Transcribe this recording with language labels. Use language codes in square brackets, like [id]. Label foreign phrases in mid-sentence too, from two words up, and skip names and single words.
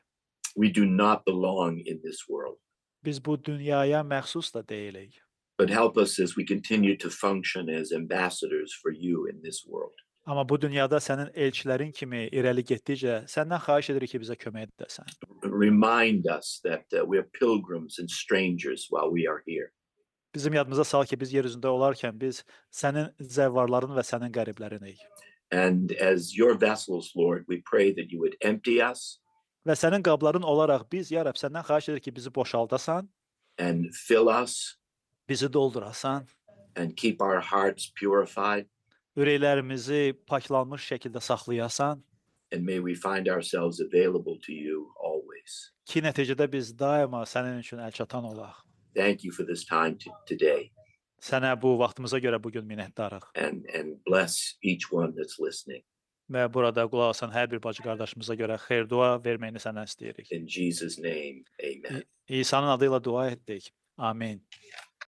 [en] We do not belong in this world. [az] Biz bu dünyaya məxsus da deyilik. [en] But help us as we continue to function as ambassadors for you in this world. [az] Amma bu dünyada sənin elçilərin kimi irəli getdikcə səndən xahiş edirik ki, bizə kömək edəsən. [en] Remind us that we are pilgrims and strangers while we are here. [az] Bizim yadımıza sal ki, biz yer üzündə olarkən biz sənin zəvvarların və sənin qəriblərinik. [en] And as your vessels, Lord, we pray that you would empty us [az] Və sənin qabların olaraq biz, ya Rəbb, səndən xahiş edirik ki, bizi boşaldasan, [en] and fill us [az] bizi doldurasan, [en] and keep our hearts purified. [az] ürəklərimizi paklanmış şəkildə saxlayasan, [en] And may we find ourselves available to you always. [az] ki, nəticədə biz daima sənin üçün əlçatan olaq. [en] Thank you for this time today, [az] Sənə bu vaxtımıza görə bugün minnətdarıq. [en] and bless each one that's listening. [az] Və burada qulaq asan hər bir bacı qardaşımıza görə xeyir-dua verməyini səndən istəyirik. [en] In Jesus' name, amen. [az] İsa'nın adıyla dua etdik. Amin.